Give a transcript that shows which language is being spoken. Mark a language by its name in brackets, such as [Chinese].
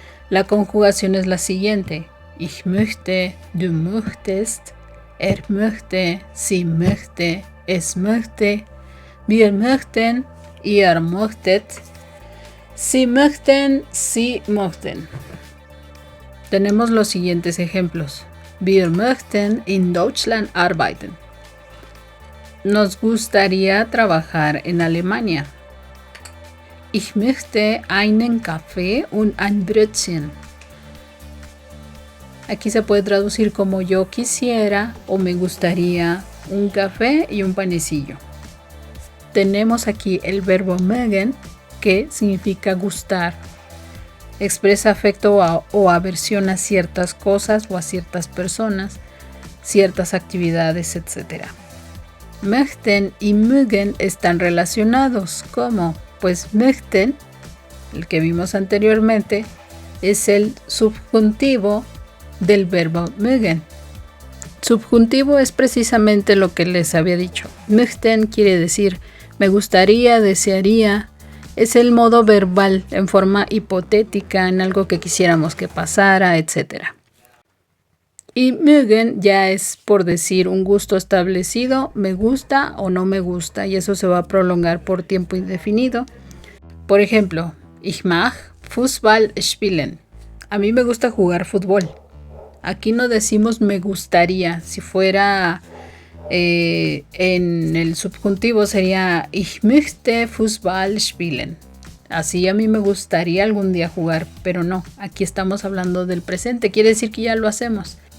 [Spanish] La conjugación es la siguiente: [German] Ich möchte, du möchtest, möchte, sie möchte, es möchte, wir möchten, ihr möchtet, sie möchten, sie möchten. [Spanish] Tenemos los siguientes ejemplos. [German] Wir möchten in Deutschland arbeiten. [Spanish] Nos gustaría trabajar en Alemania. [German] Ich möchte einen Kaffee und ein Brötchen. [Spanish] Aquí se puede traducir como yo quisiera o me gustaría un café y un panecillo. Tenemos aquí el verbo mögen, que significa gustar. Expresa afecto o aversión a ciertas cosas o a ciertas personas, ciertas actividades, etc. Möchten y mögen están relacionados. ¿Cómo? Pues möchten, el que vimos anteriormente, es el subjuntivo del verbo mögen. Subjuntivo es precisamente lo que les había dicho. Möchten quiere decir me gustaría, desearía. Es el modo verbal en forma hipotética, en algo que quisiéramos que pasara, etc. Y mögen ya es por decir un gusto establecido, me gusta o no me gusta, y eso se va a prolongar por tiempo indefinido. Por ejemplo, [German] ich mag Fußball spielen. [Spanish] A mí me gusta jugar fútbol. Aquí no decimos me gustaría. Si fuera en el subjuntivo sería [German] ich möchte Fußball spielen. [Spanish] Así a mí me gustaría algún día jugar, pero no, aquí estamos hablando del presente, quiere decir que ya lo hacemos.